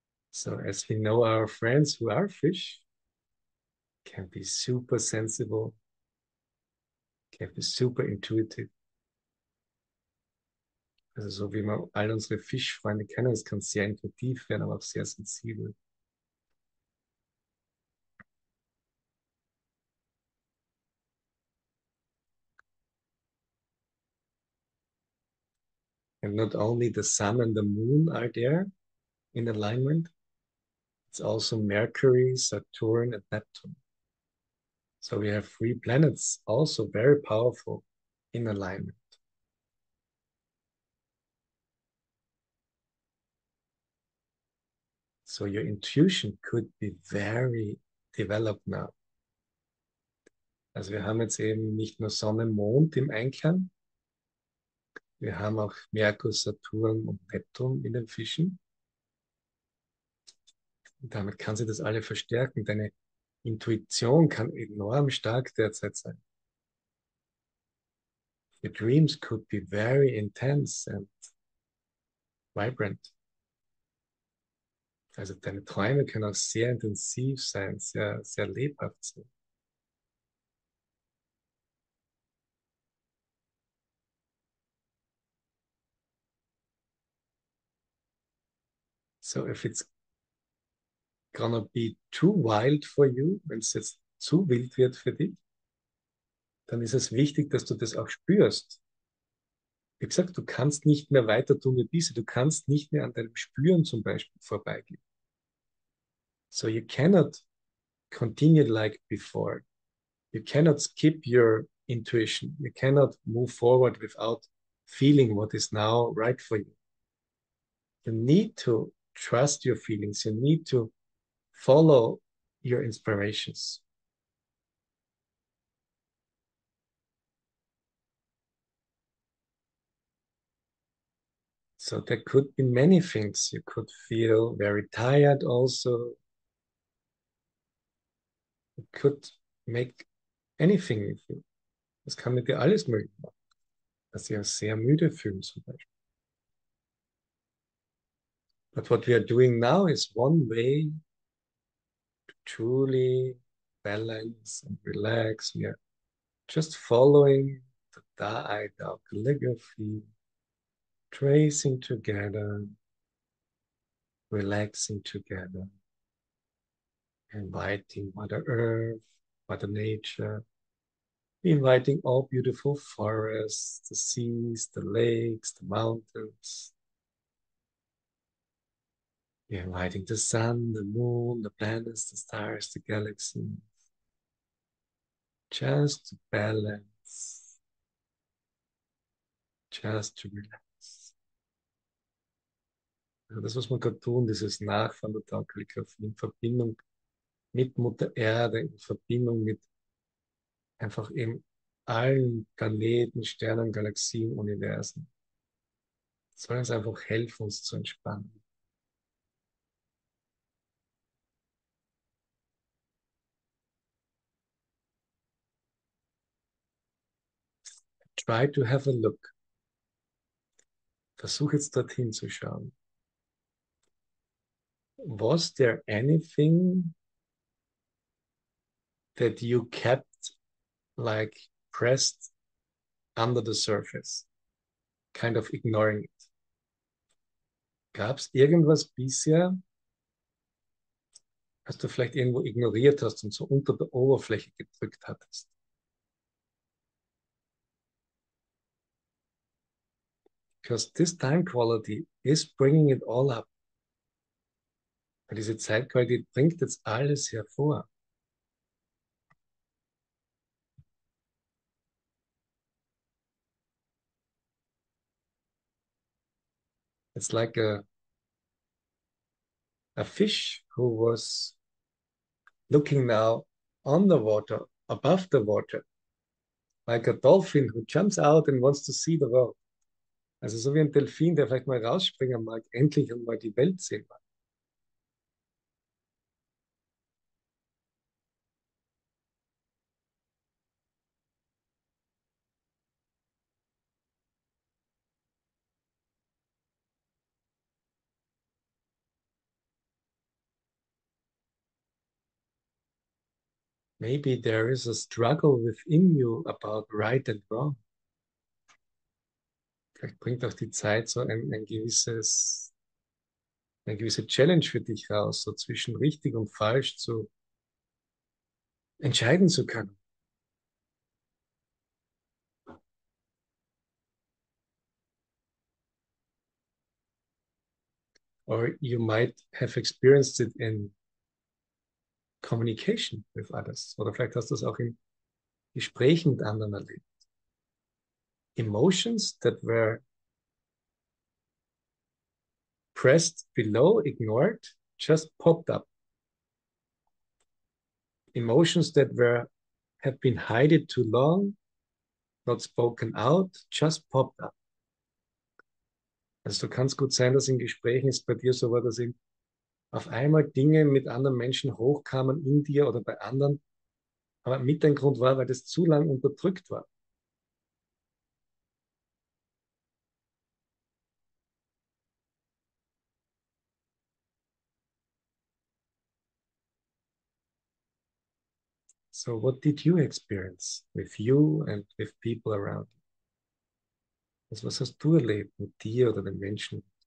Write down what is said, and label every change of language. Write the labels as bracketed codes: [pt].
[en] So as we know our friends who are fish can be super sensible, can be super intuitive. [de] Also so wie wir all unsere Fischfreunde kennen, es kann sehr intuitiv werden, aber auch sehr sensibel. [en] And not only the sun and the moon are there in alignment, it's also Mercury, Saturn, and Neptune. So we have 3 planets also very powerful in alignment. So your intuition could be very developed now. [de] Also wir haben jetzt eben nicht nur Sonne, Mond im Einklang, wir haben auch Merkur, Saturn und Neptun in den Fischen. Und damit kann sie das alle verstärken. Deine Intuition kann enorm stark derzeit sein. [en] Your dreams could be very intense and vibrant. [de] Also deine Träume können auch sehr intensiv sein, sehr, sehr lebhaft sein. [en] So if it's gonna be too wild for you, [de] wenn es jetzt zu wild wird für dich, dann ist es wichtig, dass du das auch spürst. Wie gesagt, du kannst nicht mehr weiter tun wie bisher. Du kannst nicht mehr an deinem Spüren zum Beispiel vorbeigehen. [en] So you cannot continue like before. You cannot skip your intuition. You cannot move forward without feeling what is now right for you. You need to trust your feelings. You need to follow your inspirations. So there could be many things. You could feel very tired also. You could make anything with you. [de] Das kann mit dir alles möglich machen. Dass sie auch sehr müde fühlen zum Beispiel. [en] But what we are doing now is one way to truly balance and relax. We are just following the Tao Kalligrafie, tracing together, relaxing together, inviting Mother Earth, Mother Nature, inviting all beautiful forests, the seas, the lakes, the mountains. We're inviting the sun, the moon, the planets, the stars, the galaxies, just to balance, just to relax. [de] Also das, was wir gerade tun, dieses Nachfahren der Tao Kalligrafie in Verbindung mit Mutter Erde, in Verbindung mit einfach eben allen Planeten, Sternen, Galaxien, Universen. Das soll uns einfach helfen, uns zu entspannen. [en] Try to have a look. [de] Versuch jetzt dorthin zu schauen. [en] Was there anything that you kept like pressed under the surface, kind of ignoring it? [de] Gab es irgendwas bisher, was du vielleicht irgendwo ignoriert hast und so unter der Oberfläche gedrückt hattest? [en] Because this time quality is bringing it all up. [de] Weil diese Zeitqualität bringt jetzt alles hervor. [en] It's like a fish who was looking now on the water, above the water, like a dolphin who jumps out and wants to see the world. [de] Also so wie ein Delfin, der vielleicht mal rausspringen mag, endlich und mal die Welt sehen mag. [en] Maybe there is a struggle within you about right and wrong. [de] Vielleicht bringt auch die Zeit so eine gewisse Challenge für dich raus, so zwischen richtig und falsch zu entscheiden zu können. [en] Or you might have experienced it in communication with others. [de] Oder vielleicht hast du es auch in Gesprächen mit anderen erlebt. [en] Emotions that were pressed below, ignored, just popped up. Emotions that have been hidden too long, not spoken out, just popped up. [de] Also du kannst gut sein, dass in Gesprächen es bei dir so war, dass eben auf einmal Dinge mit anderen Menschen hochkamen in dir oder bei anderen, aber mit ein Grund war, weil das zu lang unterdrückt war. [en] So what did you experience with you and with people around you? [de] Also was hast du erlebt mit dir oder den Menschen?